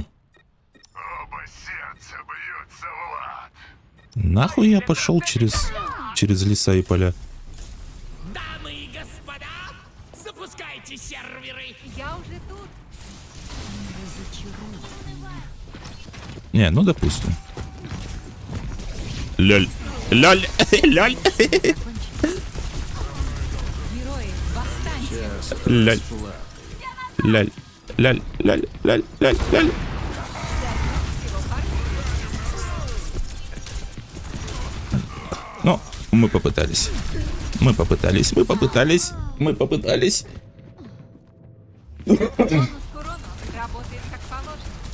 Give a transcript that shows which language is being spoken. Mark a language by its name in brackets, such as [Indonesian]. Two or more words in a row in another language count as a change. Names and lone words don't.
[Russian] Оба сердца бьются в лад. Нахуй я пошел через леса и поля. Дамы и господа, запускайте серверы. Я уже тут. Не, ну допустим. Лёль. Лёль. Лёль. Герои, восстаньте! Лёль. Лёль. Лёль. Лёль. Лёль. Лёль. Лёль. Ну, мы попытались. Мы попытались. Мы попытались. Мы попытались. Бонус к урону работает как положено.